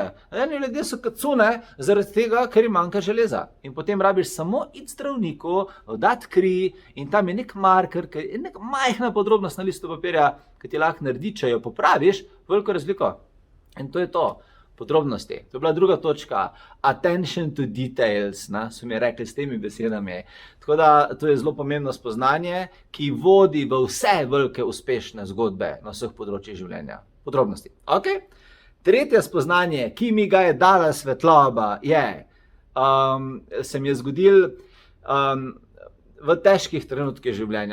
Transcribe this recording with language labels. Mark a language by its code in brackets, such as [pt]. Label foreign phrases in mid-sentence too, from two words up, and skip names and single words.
[sl] Eni ljudje so kot cune zaradi tega, ker jim manjka železa. In potem rabiš samo iti zdravniku, dati kri in tam je nek marker, je nek majhna podrobnost na listu papirja, ki ti lahko naredi, če jo popraviš, veliko razliko. In to je to. Podrobnosti. To je bila druga točka. [en] Attention to details, [sl] so mi rekli s temi besedami. Tako da to je zelo pomembno spoznanje, ki vodi v vse velike uspešne zgodbe na vseh področjih življenja. Podrobnosti. Ok? Tretje spoznanje, ki mi ga je dala svetloba, se mi je zgodil v težkih trenutkih življenja.